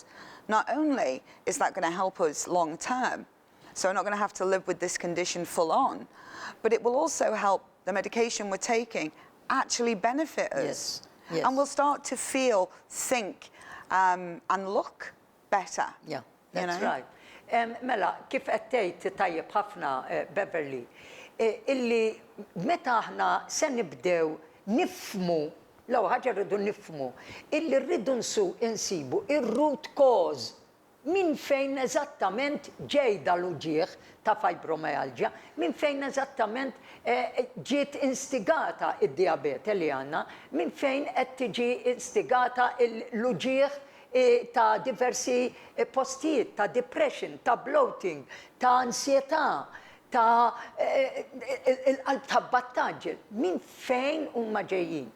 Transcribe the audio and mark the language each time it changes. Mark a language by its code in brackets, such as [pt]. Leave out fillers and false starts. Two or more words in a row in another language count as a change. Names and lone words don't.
[en] Not only is that going to help us long term, so we're not going to have to live with this condition full on, but it will also help the medication we're taking actually benefit us. Yes, yes. And we'll start to feel, think, and look better. Yeah, you that's know? right. [mt] Mela, kif qed tajjeb ħafna Beverly, illi meta aħna se nibdew nifmu, l-ewwel ħaġa rridu nifmu, illi rridu insibu ir- [en] root cause [mt] minn fejn eżattament ġej dal-uġieħ ta' fibromyalgia, minn fejn eżattament ġiet instigata id-diabete li għandna, minn fejn qed tiġi instigata l-uġieħ ta' diversi postijiet, ta' depression, ta' bloating, ta' ansjetà, ta' il-qalb ta' battaġġel, minn fejn huma ġejjin.